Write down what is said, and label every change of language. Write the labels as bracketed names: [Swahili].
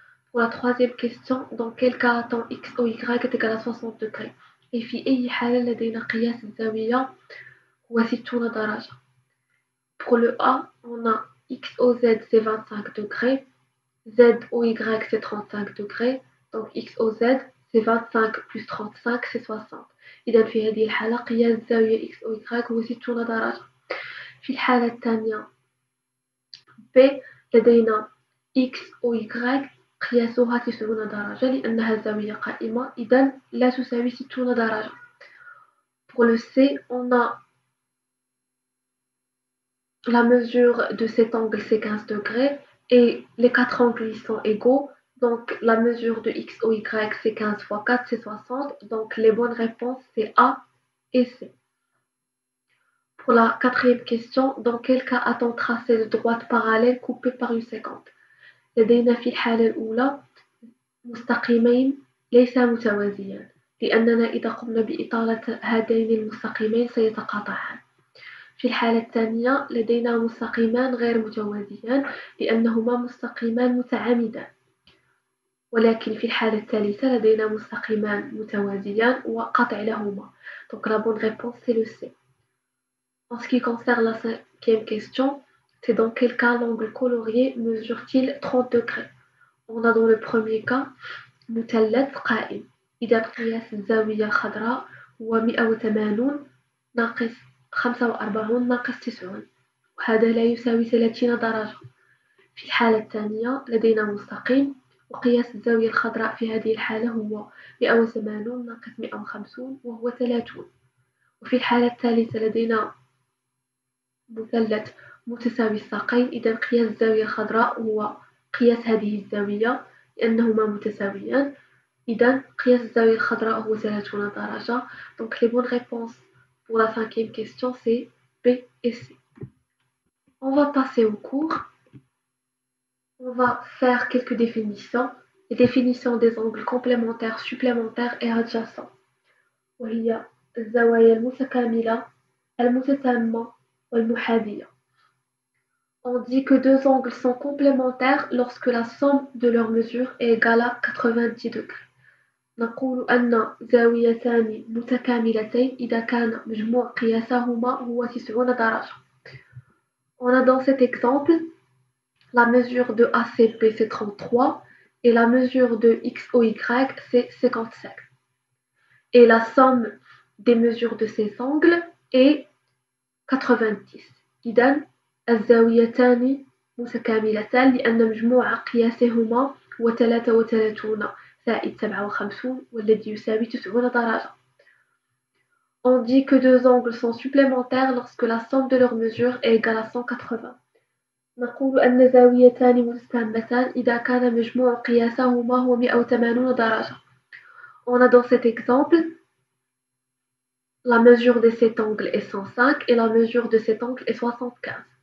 [French] Pour la troisième question, dans quel cas temps x ou y est égal à 60 degrés؟ [Arabic] في أي حالة لدينا قياس الزاوية هو 60 درجة. [French] Pour le A, on a x au z c'est 25 degrés, z au y c'est 35 degrés, donc x au z c'est 25 plus 35 c'est 60. [Arabic] إذا في هذه الحالة قياس زاوية x au y هو 60 درجة. في الحالة الثانية B لدينا x و y قياسها 90 درجة لأنها زاوية قائمة إذا لا تساوي 60 درجة. [French] Pour le C, on a la mesure de cet angle c'est 15 degrés et les quatre angles ils sont égaux. Donc la mesure de x ou y c'est 15 fois 4 c'est 60. Donc les bonnes réponses c'est A et C. Pour la quatrième question, dans quel cas a-t-on tracé de droite parallèle coupée par une séquente؟ [Arabic] لدينا في الحالة الأولى مستقيمين ليس متوازيان لأننا إذا قمنا بإطالة هذين المستقيمين سيتقاطعان. في الحالة الثانية لدينا مستقيمان غير متوازيان لأنهما مستقيمان متعامدان. ولكن في الحالة الثالثة لدينا مستقيمان متوازيان وقطع لهما. [French] Donc la bonne réponse c'est le C. En ce qui concerne la cinquième question, c'est dans quel cas l'angle colorié mesure-t-il 30 degrés? On a dans le premier cas [Arabic] مثلث قائم إذا قياس الزاوية الخضراء هو 180 ناقص 45 ناقص 90 وهذا لا يساوي 30 درجة. في الحالة الثانية لدينا مستقيم وقياس الزاوية الخضراء في هذه الحالة هو 180 ناقص 150 وهو 30. وفي الحالة الثالثة لدينا مثلث متساوي الساقين إذا قياس الزاوية الخضراء هو قياس هذه الزاوية لأنهما متساويان. إذا قياس الزاوية الخضراء هو 30 درجة. [French] Donc les bonnes réponses pour la cinquième question c'est B et C. On va passer au cours. On va faire quelques définitions. Les définitions des angles complémentaires, supplémentaires et adjacents. [Arabic] وهي الزوايا المتكاملة المتتامة والمحاذية. [French] On dit que deux angles sont complémentaires lorsque la somme de leurs mesures est égale à 90 degrés. [Arabic] نقول أن زاويتان متكاملتين إذا كان مجموع قياسهما هو 90 درجة. [French] On a dans cet exemple la mesure de ACP c'est 33 et la mesure de XOY c'est 55. Et la somme des mesures de ces angles est 90. [Arabic] إذن الزاويتان متكاملتان لأن مجموع قياسهما هو 33 زائد 57 والذي يساوي 90 درجة. [French] On dit que deux angles sont supplémentaires lorsque la somme de leurs mesures est égale à 180. [Arabic] نقول أن زاويتان متتامتان إذا كان مجموع قياسهما هو 180 درجة. [French] On a dans cet exemple la mesure de cet angle est 105 et la mesure de cet angle est 75.